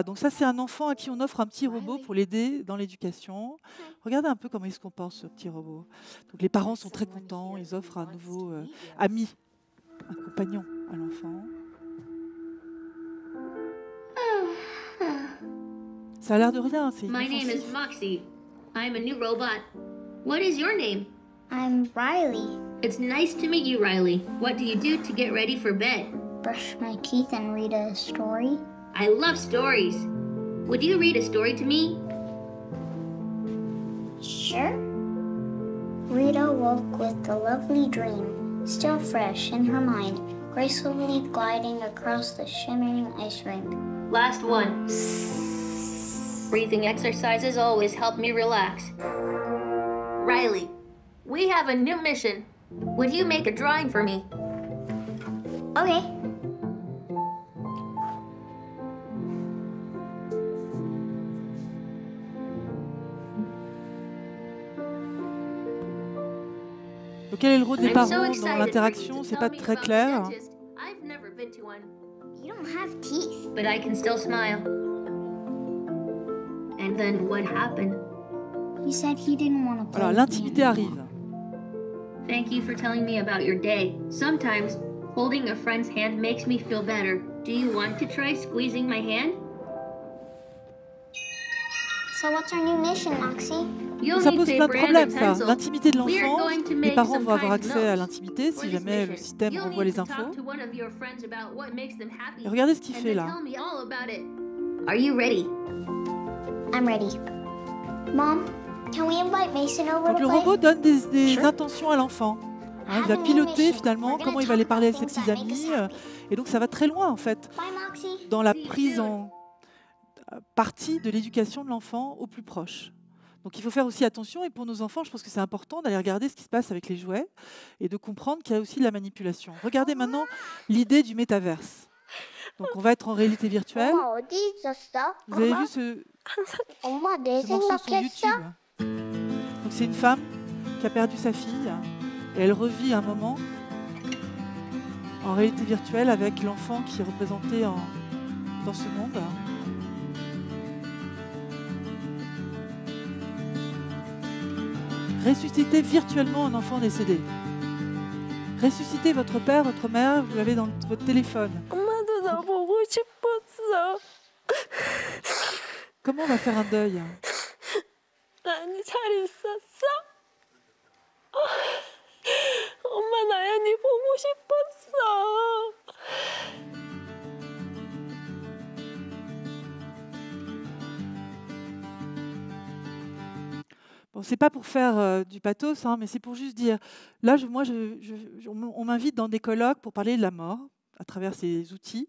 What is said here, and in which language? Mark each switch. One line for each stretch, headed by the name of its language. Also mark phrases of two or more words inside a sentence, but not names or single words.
French: Donc ça, c'est un enfant à qui on offre un petit robot pour l'aider dans l'éducation. Regardez un peu comment il se comporte, ce petit robot. Donc les parents sont très contents, ils offrent un nouveau ami, un compagnon à l'enfant. Ça a l'air de rien, c'est
English: My name is
French: inoffensif.
English: Moxie. I'm a new robot. What is your name? I'm Riley. It's nice to meet you, Riley. What do you do to get ready for bed? Brush my teeth and read a story. I love stories. Would you read a story to me? Sure. Rita woke with a lovely dream, still fresh in her mind, gracefully gliding across the shimmering ice rink. Last one. Breathing exercises always help me relax. Riley, we have a new mission. Would you make a drawing for me? Okay.
French: Donc, quel est le rôle des
English: I'm
French: parents
English: so
French: dans
English: excited for you
French: l'interaction?
English: to
French: C'est
English: tell
French: pas
English: me
French: très
English: about
French: clair.
English: the dentist. I've never been to one, You don't have teeth. but I can still smile. And then what happened? He said he didn't want to play
French: Voilà,
English: with me
French: l'intimité
English: anymore.
French: arrive.
English: Thank you for telling me about your day. Sometimes holding a friend's hand makes me feel better. Do you want to try squeezing my hand? So what's our new mission, Moxie? You'll
French: Ça
English: need
French: pose plein de
English: paper and a
French: problèmes, ça.
English: pencil.
French: L'intimité de
English: We are
French: l'enfant,
English: going to
French: les
English: make
French: parents
English: some
French: vont avoir
English: kind of
French: accès à
English: notes
French: l'intimité
English: for
French: si
English: this
French: jamais le
English: mission.
French: système
English: You'll
French: envoie
English: need
French: les
English: to talk
French: infos.
English: to one of your friends about what makes them happy.
French: Et regardez ce qu'il
English: And
French: fait
English: then
French: là.
English: tell me all about it. Are you ready? I'm ready. Mom, can we invite Mason over
French: Donc
English: to
French: le
English: play?
French: robot donne des
English: Sure.
French: intentions à l'enfant. Il va piloter finalement comment il va aller parler à ses petits amis. Et donc ça va très loin en fait
English: Bye, Moxie.
French: dans la
English: See you
French: prise
English: soon.
French: en partie de l'éducation de l'enfant au plus proche. Donc il faut faire aussi attention et pour nos enfants, je pense que c'est important d'aller regarder ce qui se passe avec les jouets et de comprendre qu'il y a aussi de la manipulation. Regardez maintenant l'idée du métaverse. Donc on va être en réalité virtuelle.
Korean: 엄마 어디 있었어?
French: Vous avez vu ce
Korean: 엄마 내
French: morceau sur
Korean: 생각했어?
French: YouTube? Donc c'est une femme qui a perdu sa fille et elle revit un moment en réalité virtuelle avec l'enfant qui est représenté dans ce monde. Ressuscitez virtuellement un enfant décédé. Ressuscitez votre père, votre mère, vous l'avez dans votre téléphone.
Korean: 엄마도 나 보고 싶었어.
French: Comment on va faire un deuil?
Korean: 나연이 잘 있었어? 엄마 나연이 보고 싶었어.
French: Bon, c'est pas pour faire du pathos, hein, mais c'est pour juste dire, là, on m'invite dans des colloques pour parler de la mort à travers ces outils.